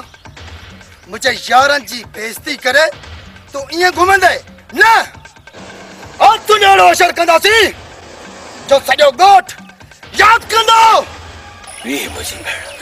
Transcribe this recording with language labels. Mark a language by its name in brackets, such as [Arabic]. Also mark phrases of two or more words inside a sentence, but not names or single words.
[Sindhi] मुझे यारन जी बेइज्जती करे तो इं घुमंदे न और तू अहिड़ो असर कंदासी जो सॼो ॻोठ यादि कंदो भी मुंहिंजी भेण